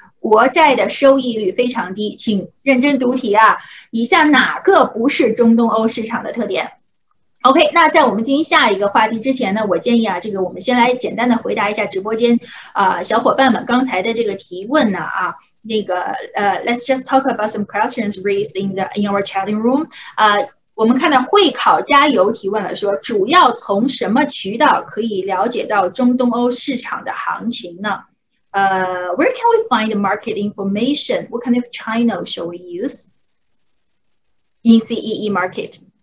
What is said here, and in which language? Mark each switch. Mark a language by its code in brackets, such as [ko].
[zh] 国债的收益率非常低，请认真读题啊！以下哪个不是中东欧市场的特点 OK， 那在我们进行下一个话题之前呢，我建议啊，这个我们先来简单的回答一下直播间小伙伴们刚才的这个提问呢啊。 [en] 那个let's just talk about some questions raised in our chatting room. [zh] 我们看到会考加油提问了，说主要从什么渠道可以了解到中东欧市场的行情呢？ [en] Where can we find the market information? What kind of channel shall we use in CEE market?